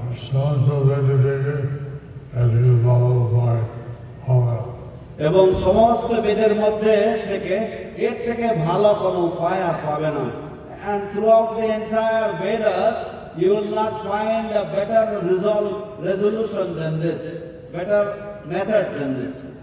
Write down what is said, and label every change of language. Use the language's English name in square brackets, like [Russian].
[Bangla] Sounds of meditated as you follow by Homer. এবং সমস্ত বেদের মধ্যে থেকে এর থেকে ভালো কোনো উপায় আর পাবে না। [English] And throughout the entire Vedas, you will not find a better resolution than this, better method than this.